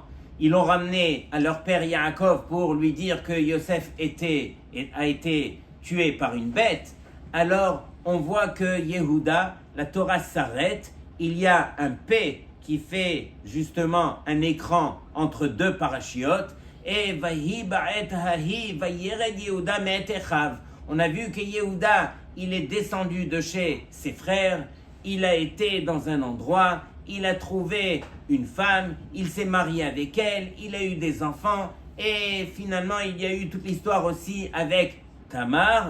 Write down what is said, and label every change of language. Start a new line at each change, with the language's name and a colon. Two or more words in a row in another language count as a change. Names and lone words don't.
French: Ils l'ont ramené à leur père Yaakov pour lui dire que Yosef a été tué par une bête. Alors, on voit que Yehuda, la Torah s'arrête. Il y a un P qui fait justement un écran entre 2 parachiotes.
Hebrew: Et ויהי בעת ההיא וירד יהודה מאת אחיו.
French: On a vu que Yehuda, il est descendu de chez ses frères. Il a été dans un endroit, il a trouvé une femme, il s'est marié avec elle, il a eu des enfants et finalement il y a eu toute l'histoire aussi avec Tamar.